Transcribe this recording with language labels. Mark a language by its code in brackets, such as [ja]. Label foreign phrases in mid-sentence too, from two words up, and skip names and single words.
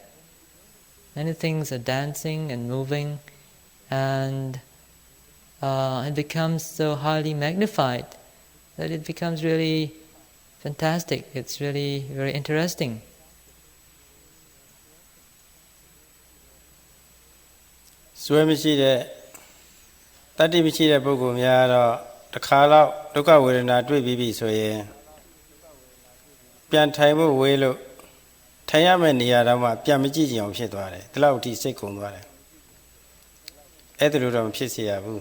[en] Many things are dancing and moving, and it becomes so highly magnified that it becomes really fantastic. It's really very interesting. [my] Sway မရှိတဲ့တတ္တိမရှိတဲ့ပုဂ္ဂိုလ်များတော့တစ်ခါတော့ဒုက္ခဝေဒနာတွေ့ပြီးပြီဆိုရင်ပြန်ထိုင်ဖို့ဝေးလို့ထိုင်ရမယ့်နေရာတော့မှပြန်မကြည့်ကြအောင်ဖြစ်သွားတယ်ဒီလောက်အထိစိတ်ကုန်သွားတယ်အဲ့ဒါလိုတော့မဖြစ်စေရဘူး